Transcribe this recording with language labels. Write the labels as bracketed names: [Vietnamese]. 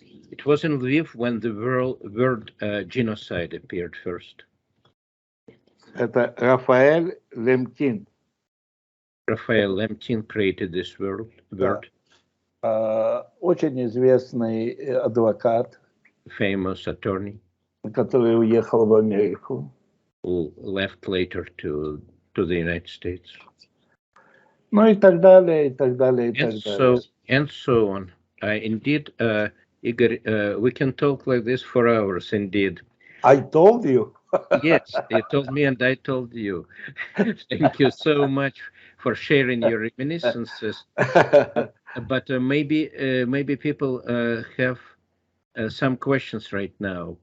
[English] It was in Lviv when the word genocide appeared first. [Russian] Это Рафаэль Лемтин. [English] Raphael Lemkin created this word. [Russian] Очень известный адвокат, [English] Famous attorney [Russian] который уехал в Америку. [English] who left later to the United States. [Russian] Ну и так далее, и так далее, и так далее. [English] And so on. Indeed, Igor, we can talk like this for hours, indeed. I told you. Yes, you told me and I told you. Thank you so much for sharing your reminiscences. But maybe people have some questions right now.